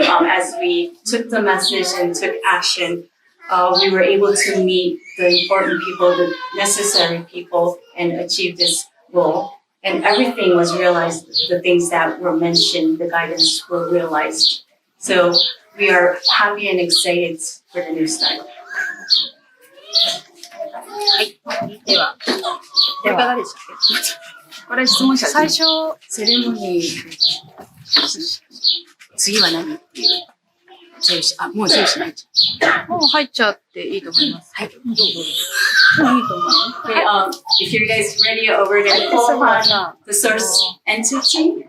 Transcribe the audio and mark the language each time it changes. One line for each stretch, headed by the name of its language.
English: As we took the message and took action, we were able to meet the important people, the necessary people, and achieve this goal. And everything was realized, the things that were mentioned, the guidance were realized. So we are happy and excited for the new start.
Japanese: はい。では、いかがでしたっけ？これ質問者最初、セレモニー、次は何っていう。もうジェイシ入っちゃう。もう入っちゃっていいと思います。はい。どうぞ。いいと思う。
English: Okay, if you guys ready, we're going to call upon the source entity.